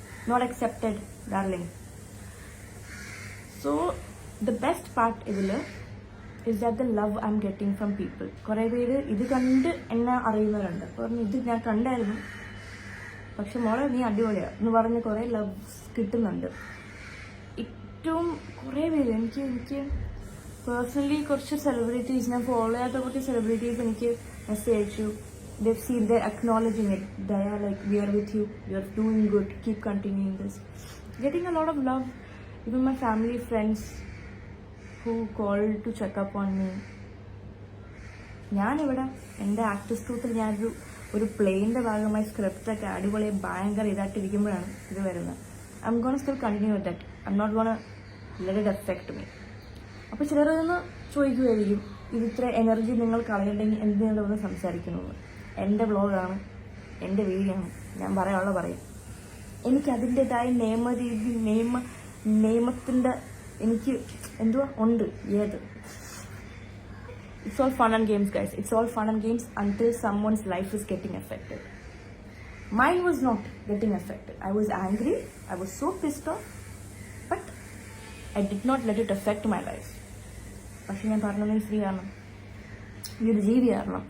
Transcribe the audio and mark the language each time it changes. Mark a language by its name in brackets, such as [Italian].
[English] Not accepted, darling. So the best part is that the love I'm getting from people. [Malayalam] കുറേ പേര് ഇത് കണ്ട് എന്നെ അറിയുന്നവരുണ്ട്. പറഞ്ഞു ഇത് ഞാൻ കണ്ടായിരുന്നു, പക്ഷെ മോളെ നീ അടിപൊളിയാണ് എന്ന് പറഞ്ഞ് കുറേ ലവ്സ് കിട്ടുന്നുണ്ട്. ഏറ്റവും കുറേ പേര് എനിക്ക് പേഴ്സണലി കുറച്ച് സെലിബ്രിറ്റീസ്, ഞാൻ ഫോളോ ചെയ്യാത്ത കുറച്ച് സെലിബ്രിറ്റീസ് എനിക്ക് മെസ്സേജ് അയച്ചു. [English] they've seen, they're acknowledging it. They are like, we are with you, you're doing good, keep continuing this. Getting a lot of love. Even my family, friends who called to check up on me. [Malayalam] ഞാനിവിടെ എൻ്റെ actors ട്രൂത്തിൽ ഒരു പ്ലേയിൻ്റെ ഭാഗമായി സ്ക്രിപ്റ്റൊക്കെ അടിപൊളി ഭയങ്കര ഇതായിട്ടിരിക്കുമ്പോഴാണ് ഇത് വരുന്നത്. [English] I'm gonna still continue with that. I'm not gonna let it affect me. [Malayalam] അപ്പോൾ ചിലരൊന്ന് ചോദിക്കുമായിരിക്കും, ഇത് ഇത്ര എനർജി നിങ്ങൾ കളയണ്ടെങ്കിൽ എന്തിനുള്ളതെന്ന് സംസാരിക്കുന്നത്. എൻ്റെ വ്ളോഗാണ്, എൻ്റെ വീഡിയോ ആണ്, ഞാൻ പറയാനുള്ള പറയും. എനിക്ക് അതിൻ്റെതായ നിയമരീതി നിയമത്തിൻ്റെ എനിക്ക് ഉണ്ട്. [English] ഏത് It's all fun and games, guys. It's all fun and games until someone's life is getting affected. Mine was not getting affected. I was angry. I was so pissed off. But I did not let it affect my life. [Malayalam] പക്ഷെ ഞാൻ പറഞ്ഞത് സ്ത്രീയാണ്, ഈ ഒരു ജീവിയാണ്.